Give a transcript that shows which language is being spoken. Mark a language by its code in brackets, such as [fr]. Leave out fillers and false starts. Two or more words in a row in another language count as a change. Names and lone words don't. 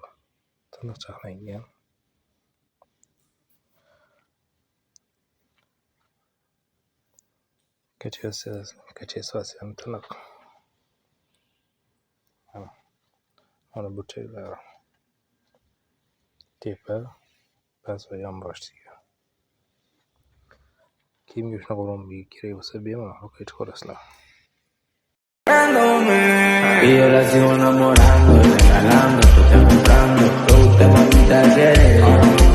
[uz] Tiniq chaqlangan. Kachesasi ham tiniq. Mana burchaklari. Tepa, past va yonboshliga. Kimga shunaqa Bombig kerak bo'lsa, bemalol qaytib ko'rasizlar. [es] Y yo la sigo enamorando, regalando, estoy comprando, todo usted mamita quiere.